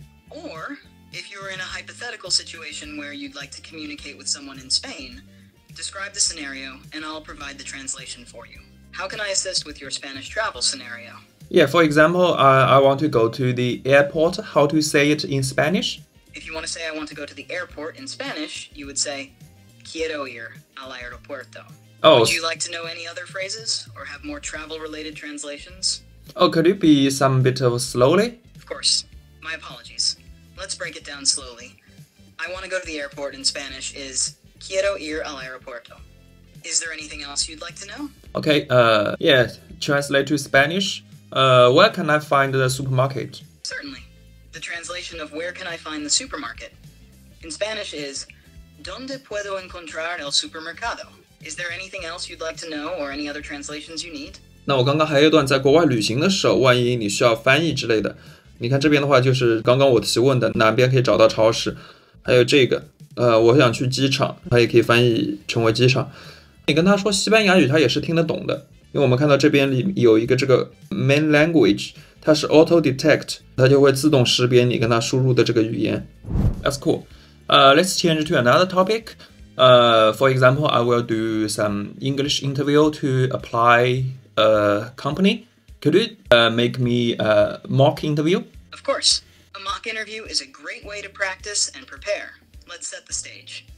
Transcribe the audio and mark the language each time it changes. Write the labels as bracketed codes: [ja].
[en] Or, if you're in a hypothetical situation where you'd like to communicate with someone in Spain, describe the scenario and I'll provide the translation for you. How can I assist with your Spanish travel scenario? Yeah, for example, I want to go to the airport. How to say it in Spanish? If you want to say I want to go to the airport in Spanish, you would say [es] quiero ir al aeropuerto. [en] Oh, Would you like to know any other phrases or have more travel-related translations? could it be some bit of slowly? Of course. My apologies. Let's break it down slowly. I want to go to the airport in Spanish is [es] quiero ir al aeropuerto. [en] Is there anything else you'd like to know? Okay, yeah, translate to Spanish. Where can I find the supermarket? Certainly. The translation of where can I find the supermarket? In Spanish is [es] ¿Dónde puedo encontrar el supermercado? [en] Is there anything else you'd like to know or any other translations you need? [zh] 那我刚刚还有一段在国外旅行的时候，万一你需要翻译之类的，你看这边的话就是刚刚我提问的哪边可以找到超市，还有这个，我想去机场，它也可以翻译成为机场。你跟他说西班牙语，他也是听得懂的，因为我们看到这边里有一个这个 main language， 它是 auto detect， 它就会自动识别你跟它输入的这个语言。 [en] That's cool. Let's change to another topic. For example, I will do some English interview to apply a company. Could you make me a mock interview? Of course. A mock interview is a great way to practice and prepare. Let's set the stage.